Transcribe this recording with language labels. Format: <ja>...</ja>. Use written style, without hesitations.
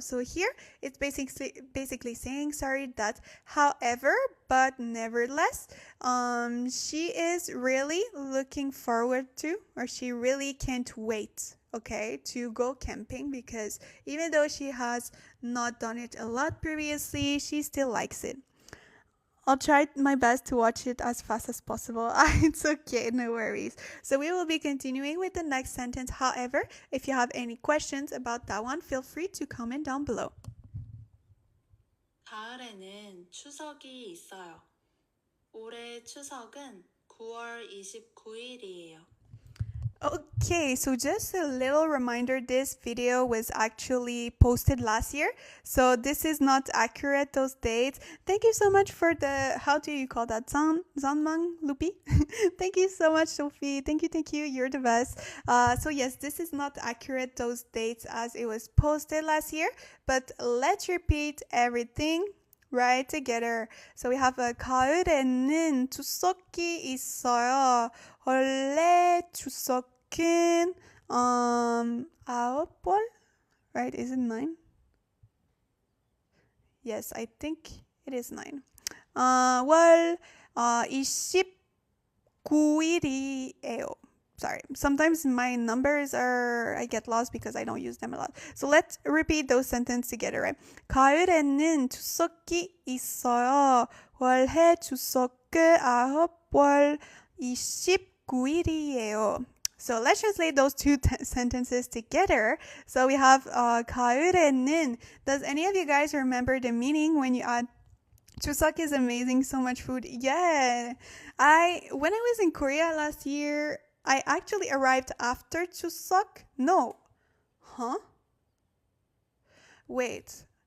<en>So here, it's basically saying, sorry, that however, but nevertheless, she is really looking forward to, or she really can't wait, okay, to go camping because even though she has not done it a lot previously, she still likes it. I'll try my best to watch it as fast as possible. It's okay, no worries. So we will be continuing with the next sentence. However, if you have any questions about that one, feel free to comment down below.</en> <ko>가을에는 추석이 있어요. 올해 추석은 9월 29일이에요.</ko> <en>Okay, so just a little reminder, this video was actually posted last year, so this is not accurate, those dates. Thank you so much for the, how do you call that, Zanmang Lupi? Thank you so much, Sophie. Thank you, you're the best. So yes, this is not accurate, those dates, as it was posted last year, but let's repeat everything right together. So we have</en> <ko>가을에는 추석이 있어요. 원래 추석은 9월?</ko> <en>Right? Is it 9? Yes, I think it is 9.</en> <ko>월 29일이에요.</ko> <en>Sorry, sometimes my numbers I get lost because I don't use them a lot. So let's repeat those sentences together, right?</en> <ko>가을에는 추석이 있어요. 올해 추석은 9월 29일이에요.</ko> <en>So let's translate those two sentences together. So we have 가을에는. Does any of you guys remember the meaning when you add Chuseok is amazing, so much food. Yeah. When I was in Korea last year, I actually arrived after Chuseok. No. Huh? Wait.</en>